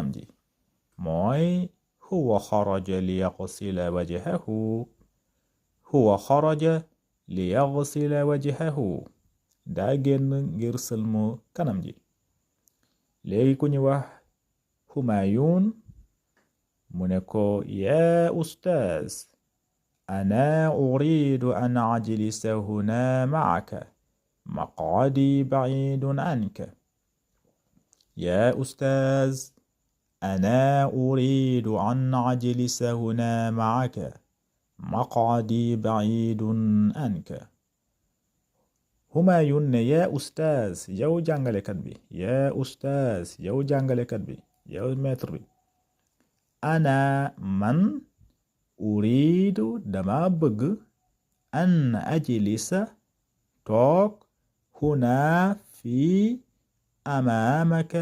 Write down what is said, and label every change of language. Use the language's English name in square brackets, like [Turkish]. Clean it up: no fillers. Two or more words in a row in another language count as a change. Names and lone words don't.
[Wolof] ji mooy [Arabic] هو خرج ليغسل وجهه هو خرج ليغسل وجهه [Wolof] daa génn ngir sëlmu kanam ji léegi ku ñu wax Humayun mu ne ko [Arabic] يا أستاذ أنا أريد أن أجلس هنا معك مقعدي بعيد عنك yaa ustaaz أنا أريد أن أجلس هنا معك مقعدي بعيد عنك [Wolof] Humayun ne [Arabic] يا أستاذ [Wolof] yow jàngalekat bi [Arabic] يا أستاذ [Wolof] yow jàngalekat bi yow maître bi ana man uridu dama bëgg [Arabic] أن أجلس [Wolof] toog huna fii amaamaka